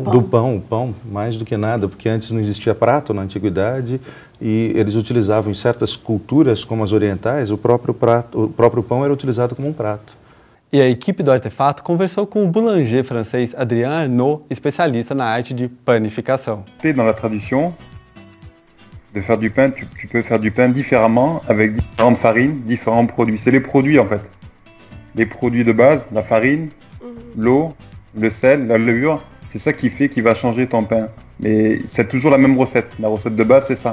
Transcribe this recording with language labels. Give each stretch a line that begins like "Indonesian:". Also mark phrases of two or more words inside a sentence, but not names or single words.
Portuguese: Do pão, o pão, mais do que nada, porque antes não existia prato na antiguidade e eles utilizavam em certas culturas, como as orientais, o próprio pão era utilizado como um prato. E a equipe do Artefato conversou com o boulanger francês Adrien Arnaud, especialista na arte de panificação.
French: Dans la tradition, de faire du pain, tu peux faire du pain différemment, avec différentes farines, différents produits. C'est les produits en fait. Les produits de base, la farine, l'eau, le sel, la levure, c'est ça qui fait qu'il va changer ton pain. Mais c'est toujours la même recette. La recette de base, c'est ça.